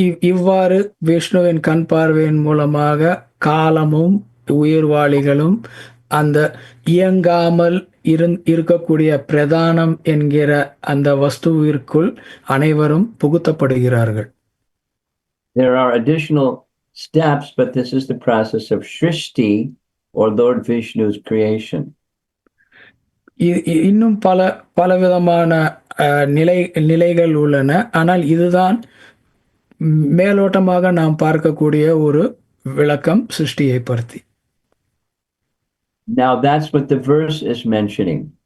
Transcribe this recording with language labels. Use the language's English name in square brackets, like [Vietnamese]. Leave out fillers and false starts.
[Tamil] இவ்வாறு விஷ்ணுவின் கண் பார்வையின் மூலமாக காலமும் உயிர்வாளிகளும் அந்த இயங்காமல் இருக்கக்கூடிய பிரதானம் என்கிற அந்த வஸ்துவிற்குள் அனைவரும் புகுத்தப்படுகிறார்கள். [English] There are additional steps, but this is the process of Shrishti, or Lord Vishnu's creation. [Tamil] இன்னும் பலவிதமான நிலைகள் உள்ளன. ஆனால் இதுதான் மேலோட்டமாக நாம் பார்க்கக்கூடிய ஒரு விளக்கம் சிருஷ்டியை பற்றி. [English] Now that's what the verse is mentioning.